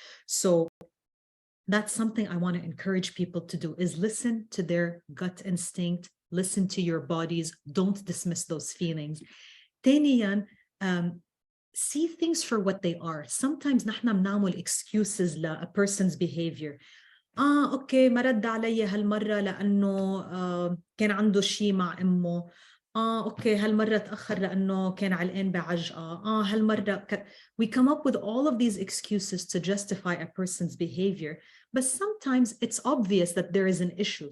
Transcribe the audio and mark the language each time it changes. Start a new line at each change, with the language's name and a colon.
English: So that's something I want to encourage people to do, is listen to their gut instinct, listen to your bodies, don't dismiss those feelings.
Arabic: ثانياً,
English: see things for what they are. Sometimes
Arabic: نحن بنعمل
English: excuses a person's behavior.
Arabic: اوكي ما رد علي هالمرة لأنه كان عنده شيء مع أمه. اوكي هالمرة تأخر لأنه كان علقان بعجقة. هالمرة
English: we come up with all of these excuses to justify a person's behavior, but sometimes it's obvious that there is an issue.